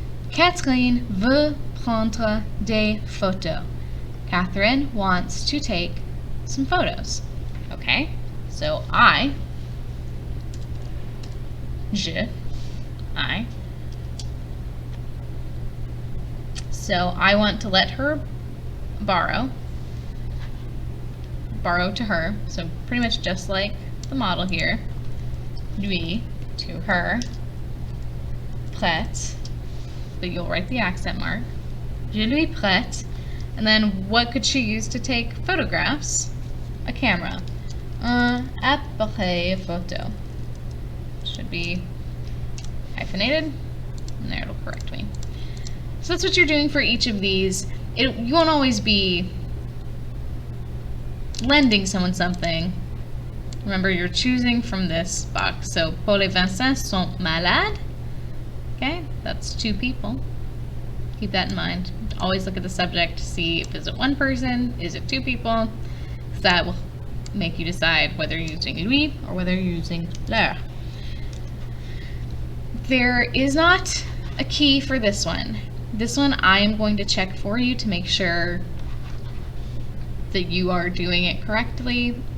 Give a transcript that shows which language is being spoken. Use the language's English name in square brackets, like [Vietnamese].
[French] Catherine veut prendre des photos. [English] Catherine wants to take some photos. Okay? So je, I. So I want to let her borrow to her. So pretty much just like the model here. Lui to her. Prête. But you'll write the accent mark. [French] Je lui prête. [English] And then what could she use to take photographs? A camera. [French] Un appareil photo. [English] Should be hyphenated. And there, it'll correct me. So that's what you're doing for each of these. You won't always be lending someone something. Remember, you're choosing from this box. [French] So, Paul et Vincent sont malades. [English] Okay, that's two people. Keep that in mind. Always look at the subject to see if is it one person, is it two people. That will make you decide whether you're using lui or whether you're using leur. There is not a key for this one. This one I am going to check for you to make sure that you are doing it correctly.